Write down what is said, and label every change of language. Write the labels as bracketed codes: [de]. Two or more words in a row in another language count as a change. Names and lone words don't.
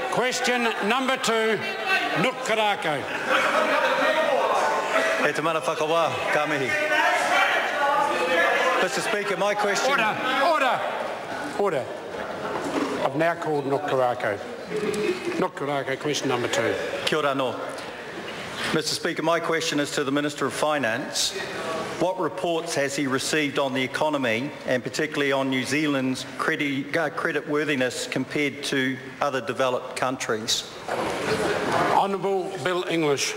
[en] Question number 2, Nuk Korako. [mi] E te mana whakawā, ka mihi. [en] Mr. Speaker, my question... Order. I've now called Nuk Korako. Nuk Korako, question number 2. [mi] Kia ora no. Mr. [en] Speaker, my question is to the Minister of Finance. What reports has he received on the economy and particularly on New Zealand's creditworthiness compared to other developed countries? Honourable Bill English.